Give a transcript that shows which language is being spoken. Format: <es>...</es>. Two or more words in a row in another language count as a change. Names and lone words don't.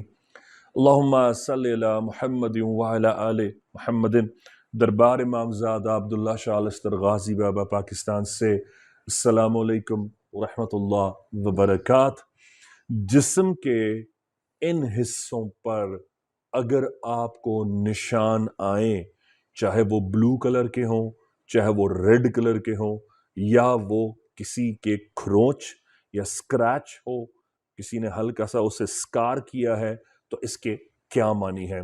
<ar>اللهم صل على محمد وعلى آل محمد.</ar> <ur>دربار امام زادہ عبداللہ شاہ الستر غازی بابا پاکستان سے</ur> <ar>السلام عليكم ورحمة الله وبركاته.</ar> <ur>جسم کے ان حصوں پر اگر آپ کو نشان آئے، چاہے وہ</ur> <en>blue color</en> <ur>کے ہوں، چاہے وہ</ur> <en>red color</en> <ur>کے ہوں، یا وہ کسی کے کھرونچ یا سکریچ ہو، کسی نے ہلکا سا اسے سکار کیا ہے، تو اس کے کیا معنی ہے.</ur>